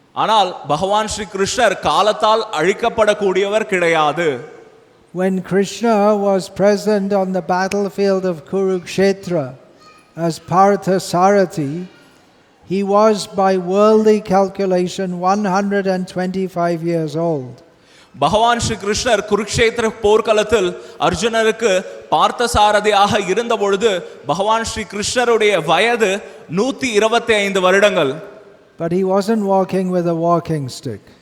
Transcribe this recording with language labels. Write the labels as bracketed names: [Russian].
[Tamil] ஆனால் பகவான் ஸ்ரீ கிருஷ்ணர் காலத்தால் அழிக்கப்படக்கூடியவர் கிடையாது. [English] When Krishna was present on the battlefield of Kurukshetra as Parthasarathi, he was by worldly calculation 125 years old. [Tamil] பகவான் ஸ்ரீ கிருஷ்ணர் குருக்ஷேத்திர போர்க்களத்தில் அர்ஜுனருக்கு பார்த்தசாரதியாக இருந்த பொழுது பகவான் ஸ்ரீ கிருஷ்ணருடைய வயது 125 வருடங்கள். [English] But he wasn't walking with a walking stick.